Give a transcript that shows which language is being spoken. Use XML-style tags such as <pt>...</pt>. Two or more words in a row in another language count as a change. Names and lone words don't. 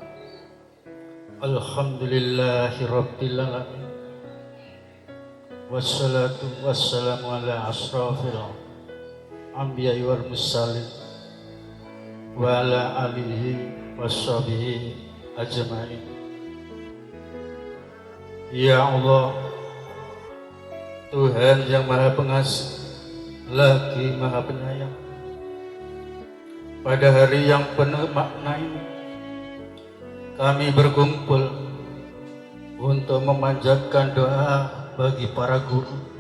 <ar>الحمد لله رب العالمين. والصلاة والسلام على أشرف الأنبياء والمرسلين وعلى آله وصحبه أجمعين. يا الله,</ar> <id>Tuhan yang Maha Pengasih lagi Maha Penyayang, pada hari yang penuh makna ini kami berkumpul untuk memanjatkan doa bagi para guru.</id>